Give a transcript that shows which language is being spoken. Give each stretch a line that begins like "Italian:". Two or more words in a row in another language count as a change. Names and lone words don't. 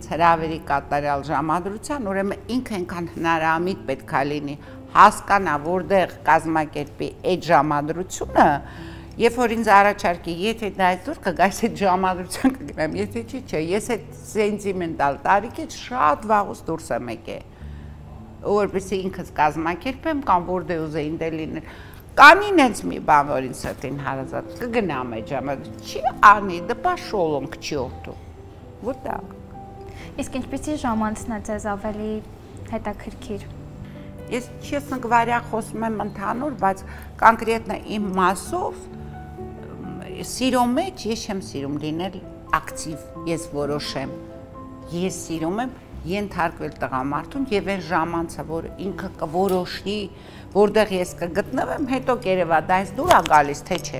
Armenian: հրավերի կատարյալ ժամադրության, ուրեմն ինքը այնքան հնարամիտ պետք է լինի, հասկանա, որտեղ կազմակերպի այդ ժամադրությունը, երբ որ ինձ առաջարկի, եթե դա այսօր կգայս այդ ժամադրության կգնամ, եթե չէ, ես այդ սենտիմենտալ տարիքից շատ վաղուց դուրս եմ եկել, որպեսզի ինքս կազմակերպեմ կամ որտեղ ուզեին դե լինել Կանի նենց մի բան, որ ինձ սրտին հարազատ, կգնամ այդ ժամանակ, չի անի, դա
Russian: пошёл он к черту, вот так։
Armenian: Իսկ ինչպեսի ժամանցն է ձեզ ավելի հետաքրքիր։ Ես
Russian: честно говоря
Armenian: խոսում եմ ընդհանուր, բայց կոնկրետնա իմ մասով սիրո մեջ ես չեմ սիրում լինել ակտիվ, ես որոշեմ, ես սիրում եմ ենթարկվել տղամարդուն եւ այն ժամանցը, որ ինքը կորոշի, որտեղ ես կգտնվեմ, հետո կերևա դա այս դուր է գալիս, թե չէ։